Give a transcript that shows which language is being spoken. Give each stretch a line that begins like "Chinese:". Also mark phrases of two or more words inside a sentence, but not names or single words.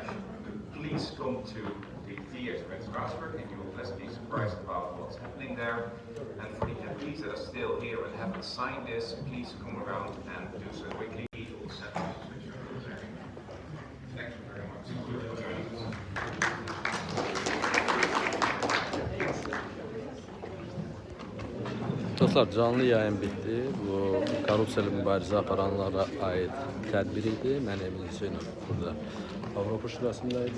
English: Please come to the theatre in Strasbourg, and you will pleasantly be surprised about what's happening there. And for the MPs that are still here and haven't signed this, please come around and do so quickly. Thank you very much.
Azerbaijani: Dostlar, canlı yayın bitti. Bu korrupsiyalı mübarizə aparanlara ait tədbir idi. Mən Emin Hüseynov burada Avropa Şurasındaydı.